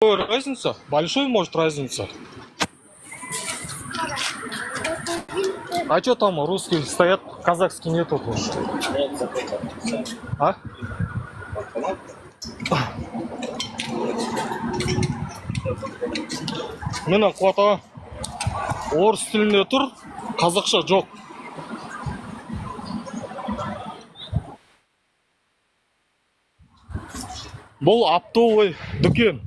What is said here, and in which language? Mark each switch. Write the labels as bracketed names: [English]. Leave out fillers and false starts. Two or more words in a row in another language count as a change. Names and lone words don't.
[Russian] Разница? Большой, может, разница. А что там русские стоят, казахский нету? А? [Kazakh] Міне қуата орыс тілінде тұр, қазақша жоқ. Бұл оптовый дүкен.